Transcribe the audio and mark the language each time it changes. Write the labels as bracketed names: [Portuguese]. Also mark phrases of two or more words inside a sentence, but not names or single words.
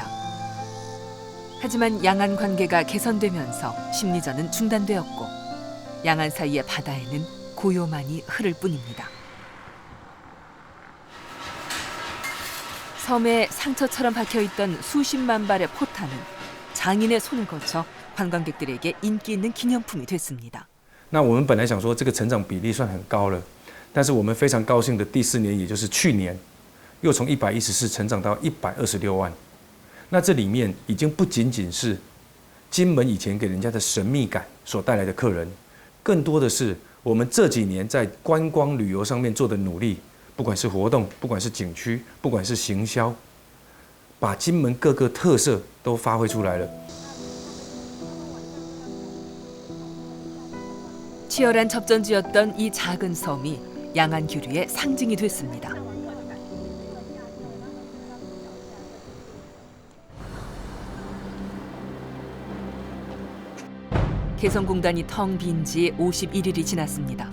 [Korean] 하지만 양안 관계가 개선되면서 심리전은 중단되었고 양안 사이의 바다에는 고요만이 흐를 뿐입니다. 섬에 상처처럼 박혀있던 수십만 발의 포탄은 장인의 손을 거쳐 관광객들에게 인기 있는 기념품이 됐습니다. [Chinese] 那我们本来想说这个成长比例算很高了，但是我们非常高兴的第4年，也就是去年，又从114成长到126万。那这里面已经不仅仅是金门以前给人家的神秘感所带来的客人，更多的是我们这几年在观光旅游上面做的努力，不管是活动，不管是景区，不管是行销，把金门各个特色都发挥出来了。 [Korean] 치열한 접전지였던 이 작은 섬이 양안 교류의 상징이 됐습니다. 개성공단이 텅 빈 지 51일이 지났습니다.